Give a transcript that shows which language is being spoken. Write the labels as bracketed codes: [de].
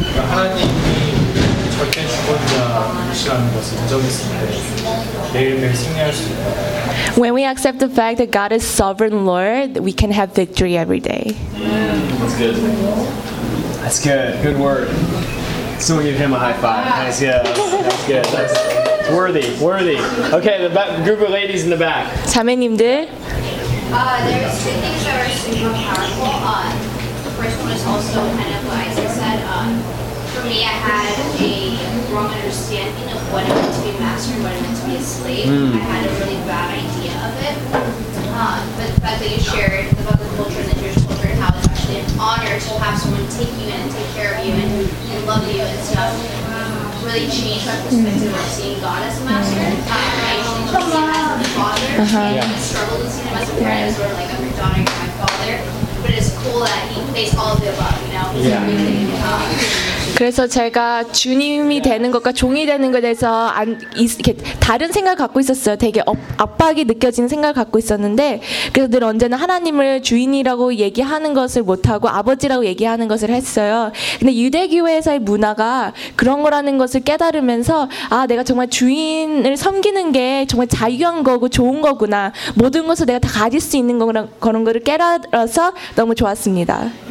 [ko] 하나님이 절대 주권자시라는 것을 인정했을 때 매일매일 승리할 수 있다. [en] When we accept the fact that God is sovereign Lord, we can have victory every day. That's good. That's good. Good word. Someone give him a high five. Nice. Yeah. That's good. That's worthy. Worthy. Okay, the back, group of ladies in the back. [ko] 자매님들. [en] There are two things that are super powerful. The first one is also kind of what Isaac said. For me, I have the Holy Spirit. Wrong understanding of what it meant to be a master and what it meant to be a slave. I had a really bad idea of it. But the fact that you shared about the culture and the Jewish culture and how it's actually an honor to have someone take you in and take care of you and love you and stuff really changed my perspective of seeing God as a master. I changed him as a father. I struggled with seeing him as a parent, as sort of like a daughter or my father. But it's cool that he faced all of the above, you know? Yeah. [ko] 그래서 제가 주님이 되는 것과 종이 되는 것에 대해서 다른 생각을 갖고 있었어요. 되게 압박이 느껴지는 생각을 갖고 있었는데 그래서 늘 언제나 하나님을 주인이라고 얘기하는 것을 못하고 아버지라고 얘기하는 것을 했어요. 근데 유대교회에서의 문화가 그런 거라는 것을 깨달으면서 아 내가 정말 주인을 섬기는 게 정말 자유한 거고 좋은 거구나 모든 것을 내가 다 가질 수 있는 거라, 그런 거를 깨달아서 너무 좋았습니다.